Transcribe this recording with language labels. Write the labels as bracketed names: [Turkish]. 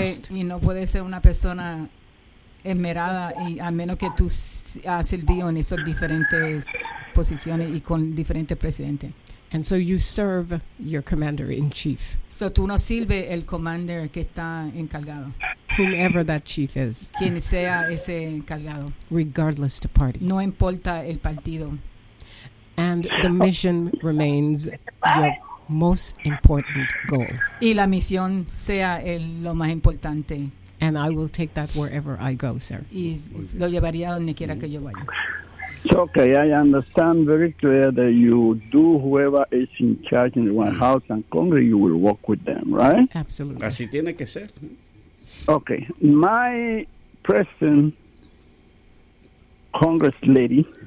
[Spanish] Y no puede ser una persona esmerada y a menos que tú has servido en esas diferentes posiciones y con diferentes presidentes. [English] And so you serve your commander in chief. [Spanish] So tú no sirve el commander que está encargado. [English] Whoever that chief is. [Spanish] Quien sea ese encargado. [English] Regardless to party. [Spanish] No importa el partido. [English] And the mission remains your most important goal. [Spanish] Y la misión sea el, lo más importante. [English] And I will take that wherever I go, sir. [Spanish] Y lo llevaría donde quiera que yo vaya. [English] It's okay, I understand very clear that you do whoever is in charge in the White House and Congress, you will work with them, right? Absolutely. [Spanish] Así tiene que ser. [English] Okay, my president, Congress lady,